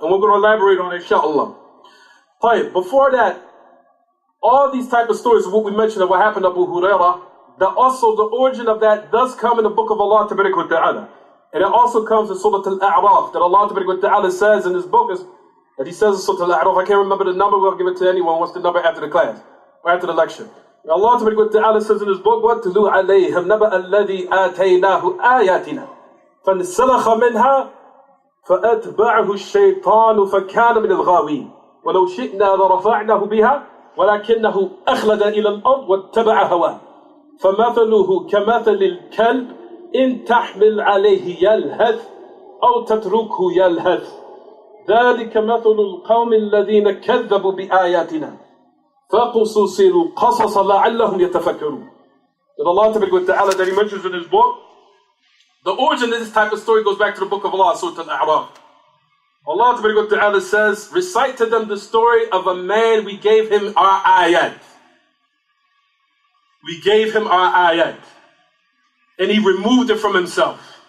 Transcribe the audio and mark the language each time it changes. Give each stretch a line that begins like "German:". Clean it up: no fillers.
English: And we're going to elaborate on it, inshaAllah. Before that, all these type of stories of what we mentioned of what happened to Abu Hurairah, also the origin of that does come in the book of Allah Tabarak wa Ta'ala. And it also comes in Surah Al-A'raf, that Allah Tabarak wa Ta'ala says in this book, that he says in Surah Al-A'raf, I can't remember the number, we'll give it to anyone, what's the number after the class, or after the lecture.
Arabic: Allah Tabarak wa Ta'ala
English: says in his book,
Arabic: وَاتْلُوا عَلَيْهِمْ نَبَأَ الَّذِي آتَيْنَاهُ آيَاتِنَا فَانْسَلَخَ مِنْهَا فَأَتْبَعَهُ الشَّيْطَانُ فَكَانَ مِنَ الْغَاوِينَ وَلَوْ شِئْنَا لَرَفَعْنَاهُ بِهَا وَلَكِنَّهُ أَخْلَدَ إِلَى الْأَرْضِ وَاتَّبَعَ هَوَاهُ فَمَثَلُهُ كَمَثَلِ الْكَلْبِ إِن تَحْمِلْ عَلَيْهِ يَلْهَثْ أَوْ تَتْرُكْهُ يَلْهَثْ ذَلِكَ مَثَلُ الْقَوْمِ الَّذِينَ كَذَّبُوا بِآيَاتِنَا فَقُصُصِ الْقَصَصَ لَعَلَّهُمْ يَتَفَكَّرُونَ.
English: That Allah Ta'ala that he mentions in his book, the origin of this type of story goes back to the book of Allah, Surah Al-A'raf. Allah Ta'ala says, recite to them the story of a man, we gave him our ayat. We gave him our ayat. And he removed it from himself.